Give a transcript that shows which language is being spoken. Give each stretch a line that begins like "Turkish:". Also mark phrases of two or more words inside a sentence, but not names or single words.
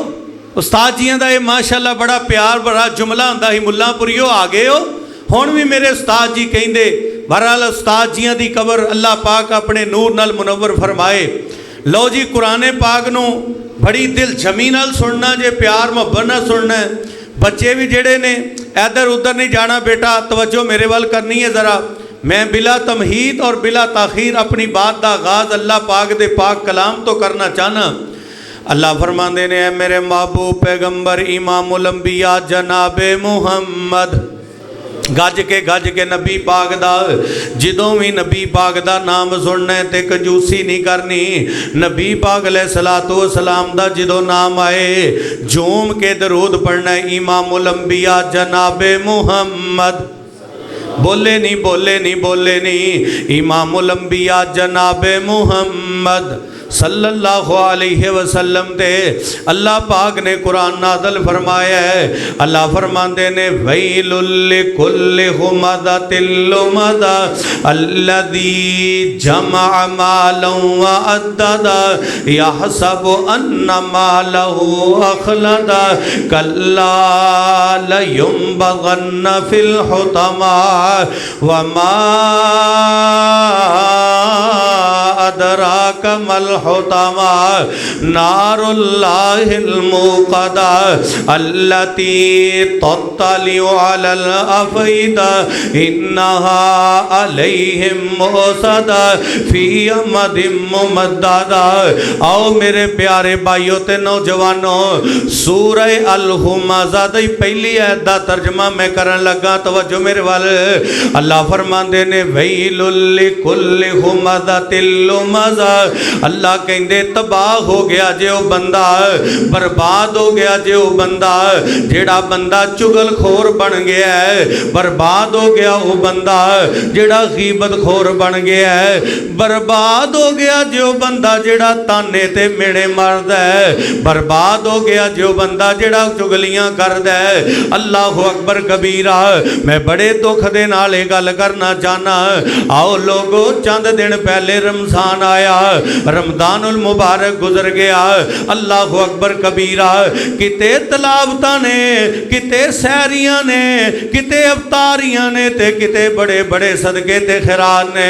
Punjabi: استاد جیاں دا یہ ماشاءاللہ بڑا پیار بڑا جملہ ہندا ہی، ملاپوریو آ گئے ہو. ہن بھی میرے استاد جی کہندے۔ بہرحال استاد جیاں دی قبر اللہ پاک اپنے نور نال منور فرمائے. لو جی قرآن پاک نوں بڑی دل جمی نال سننا جے پیار محبت نال سننا ہے. بچے بھی جیڑے نے ادھر ادھر نہیں جانا بیٹا، توجہ میرے وال کرنی ہے ذرا.
Urdu: میں بلا تمہید اور بلا تاخیر اپنی بات کا آغاز اللہ پاک
Punjabi: دے پاک کلام تو کرنا چاہنا. اللہ فرماتے نے میرے محبوب پیغمبر امام الانبیاء جناب محمد گج کے نبی پاک دا جدوں بھی نبی پاک دا نام سننا ہے تو کنجوسی نہیں کرنی. نبی پاک
Arabic: عليه الصلاة والسلام
Punjabi: دا جدوں نام آئے جھوم کے درود پڑھنا ہے. امام الانبیاء جناب محمد بولے نہیں بولے نہیں بولے نہیں. امام الانبیاء جناب محمد
Arabic: صلى الله عليه وسلم
Punjabi: تے اللہ پاک نے قرآن نازل فرمایا ہے. اللہ فرماتے نے
Arabic: ويل لكل همزة لمزة الذي جمع مالا وعدده يحسب أن ماله أخلده كلا لينبذن في الحطمة وما أدراك ما الحطمة نار الله الموقدة التي تطلع على الأفئدة إنها عليهم مؤصدة في عمد ممددة.
Punjabi: آؤ میرے پیارے بھائیوں تے نوجوانوں، سورہ الہمزہ دی پہلی آیت دا ترجمہ میں کرن لگا. توجہ میرے وال. اللہ فرماندے نے
Arabic: ويل لكل همزة لمزة.
Punjabi: اللہ کہندے تباہ ہو گیا جے وہ بندہ، برباد ہو گیا جے وہ بندہ جیڑا بندہ چغلخور بن گیا ہے. برباد ہو گیا وہ بندہ جیڑا غیبت خور بن گیا ہے. برباد ہو گیا جو بندہ جیڑا طعنے تے میڑے ماردا ہے. برباد ہو گیا جو بندہ جیڑا چغلیاں کردا ہے.
Arabic: الله أكبر كبيرا.
Punjabi: میں بڑے دکھ دے نال یہ گل کرنا چاہنا. آؤ لوگو چند دن پہلے رمضان آیا,
Arabic: رمضان المبارك
Punjabi: گزر گیا.
Arabic: الله أكبر كبيرا.
Punjabi: کتے تلاوتاں نے، کتے سیریاں نے، کتے اوتاریاں نے تے کتے بڑے بڑے صدقے تے خیرات نے.